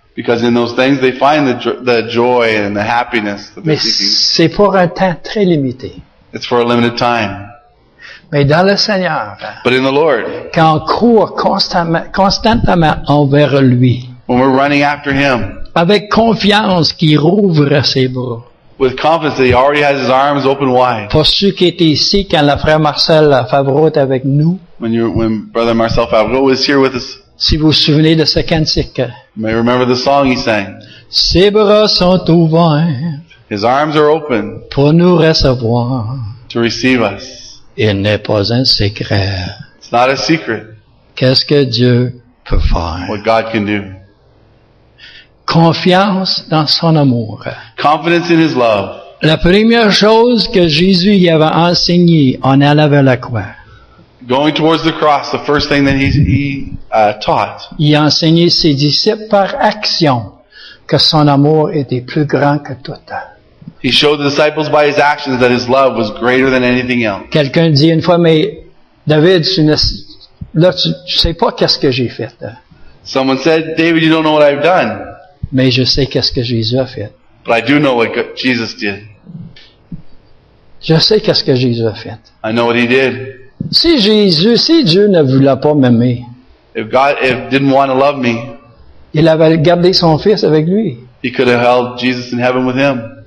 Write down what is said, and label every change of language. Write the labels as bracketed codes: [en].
[en] Because in those things they find the joy and the happiness that they're [fr] Mais [en] seeking. [fr] c'est pour un temps très limité. [en] It's for a limited time. [fr] Mais dans le Seigneur, [en] But in the Lord, [fr] quand on court constamment envers lui, [en] when we're running after Him, [fr] avec confiance qu'il rouvre ses bras. [en] with confidence that He already has His arms open wide. [fr] Pour ceux qui étaient ici, quand le frère Marcel Favreau était avec nous, [en] When Brother Marcel Favreau was here with us, [fr] si vous vous souvenez de ce cantique, [en] you may remember the song he sang. [fr] ses bras sont ouverts [en] His arms are open [fr] pour nous recevoir. [en] to receive us. [fr] Il n'est pas un secret. [en] It's not a secret [fr] Qu'est-ce que Dieu peut faire? [en] what God can do. [fr] Confiance dans son amour. [en] Confidence in His love. [fr] La première chose que Jésus y avait enseigné en allant vers la croix, [en] Going towards the cross, the first thing that he taught, [fr] il a enseigné ses disciples par action que son amour était plus grand que tout. [en] he showed the disciples by his actions that his love was greater than anything else. [fr] Quelqu'un dit une fois, mais David, tu sais pas qu'est-ce que j'ai fait. [en] Someone said, David, you don't know what I've done. [fr] Mais je sais qu'est-ce que Jésus a fait. [en] But I do know what Jesus did. [fr] Je sais qu'est-ce que Jésus a fait. [en] I know what He did. [fr] Si Dieu ne voulait pas m'aimer, [en] If didn't want to love me, [fr] il avait gardé son fils avec lui. [en] He could have held Jesus in heaven with Him.